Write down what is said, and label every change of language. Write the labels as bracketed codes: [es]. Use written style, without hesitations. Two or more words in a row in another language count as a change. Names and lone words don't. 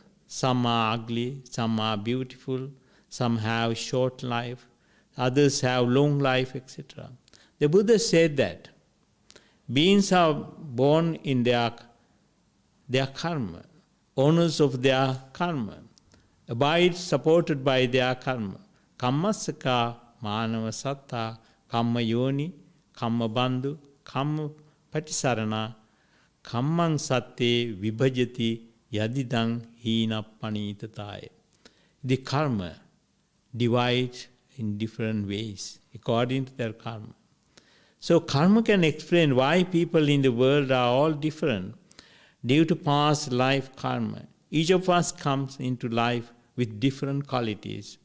[en] Some are ugly, some are beautiful, some have short life, others have long life, etc. The Buddha said that beings are born in their karma, owners of their karma, abide supported by their karma. [pi] Kammasaka manava satta, kamma yoni, kamma bandhu, kamma patisarana, kammang satte vibhajati yadidang hina panitataya. [en] The karma divides in different ways according to their karma. So karma can explain why people in the world are all different due to past life karma. Each of us comes into life with different qualities.